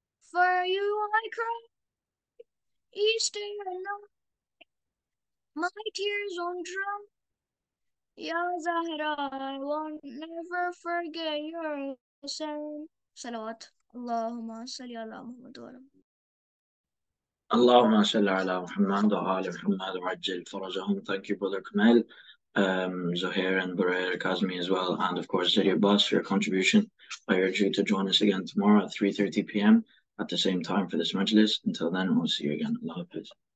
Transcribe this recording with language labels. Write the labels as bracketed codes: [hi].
[en] For you I cry, each day and night, my tears won't dry. Ya Zahra, I will never forget your sin. [ar] Salawat. Allahumma salli ala Muhammad wa ala اللهم صل على محمد وآل محمد وعجل فرجهم. [en] Thank you, Brother Kamal, Zohair and Burair Kazmi as well, and of course Zuri Abbas for your contribution. I urge you to join us again tomorrow at 3:30 p.m. at the same time for this Majlis. Until then, we'll see you again. Allah Hafiz.